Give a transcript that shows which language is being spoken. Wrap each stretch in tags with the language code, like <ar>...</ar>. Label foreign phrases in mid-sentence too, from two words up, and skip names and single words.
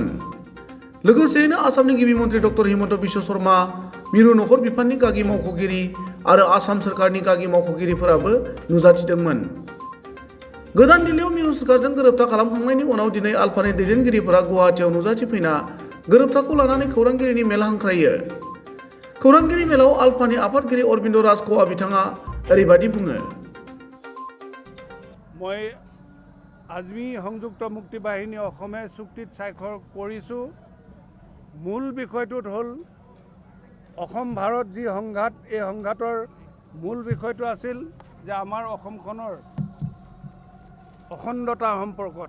<brx>लोगोसेयैनो आसामनि गिबि मन्त्रि डक्टर हिमन्त बिश्व शर्मा, मिरु नखर बिफाननि गागि मावख'गिरि आरो आसाम सोरखारनि गागि मावख'गिरिफोराबो नुजाथिदोंमोन। गोदान दिल्लीयाव मिरु सोरखारजों गोरोबथा खालामखांनायनि उनाव दिनै आलफानि दैदेनगिरिफोरा गुवाहाटीआव नुजाथिफैना गोरोबथाखौ लानानै खौरांगिरिनि मेल हांख्रायो। खौरांगिरि मेलाव आलफानि आफादगिरि अरबिन्द राजख'आ बिथाङा ओरैबायदि बुङो।</brx> <as>মই আজমি সংযুক্ত মুক্তি বাহিনী অসমে চুক্তিত স্বাক্ষৰ কৰিছোঁ। মূল বিষয়টোত হ'ল অসম ভাৰত যি সংঘাত, এই সংঘাতৰ মূল বিষয়টো আছিল যে আমাৰ অসমখনৰ অখণ্ডতা সম্পৰ্কত।</as>